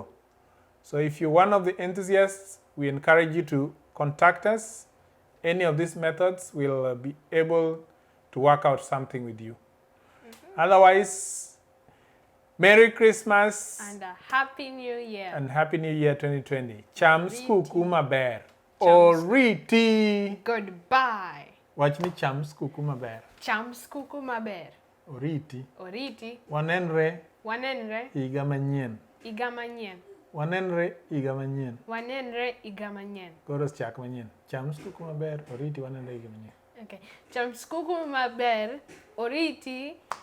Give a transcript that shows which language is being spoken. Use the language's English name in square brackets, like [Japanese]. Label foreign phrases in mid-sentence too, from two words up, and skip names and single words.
[English] So if you're one of the enthusiasts, we encourage you to contact us. Any of these methods will be able to work out something with you. Otherwise, Merry Christmas and a Happy New Year. And Happy New Year 2020. [Luo (Kenya and Tanzania)] Cham SIKU maber. Oriti. [English] Goodbye. Watch me [Luo (Kenya and Tanzania)] cham SIKU maber. Cham SIKU maber. Oriti. Oriti. Wanenore. Wanenore. Higa nyien. Higa nyien. Wanenore higa manyien. Wanenore higa manyien. Koro chak manyien. Cham skuku maber, oriti wanenore higa manyien. Okay. Cham skuku maber, oriti